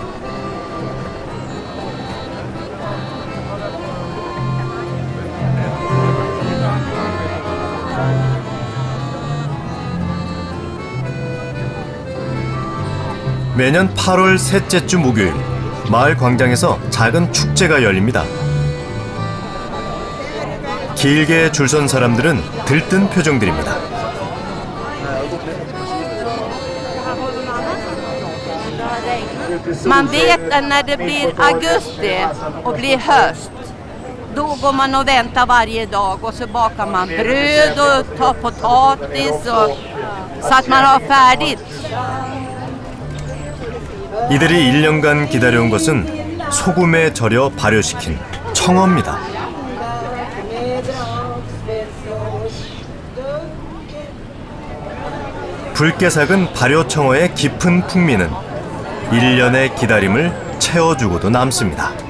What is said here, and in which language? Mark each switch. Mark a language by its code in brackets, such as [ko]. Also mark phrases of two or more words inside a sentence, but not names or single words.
[ko] 매년 8월 셋째 주 목요일, 마을 광장에서 작은 축제가 열립니다. 길게 줄 선 사람들은 들뜬 표정들입니다. [sv] Man vet att när det blir augusti och blir höst, då går man och väntar varje dag och så bakar man bröd och tar potatis och, så att man har färdigt. [ko] 이들이 1년간 기다려온 것은 소금에 절여 발효시킨 청어입니다. 붉게 삭은 발효 청어의 깊은 풍미는 1년의 기다림을 채워주고도 남습니다.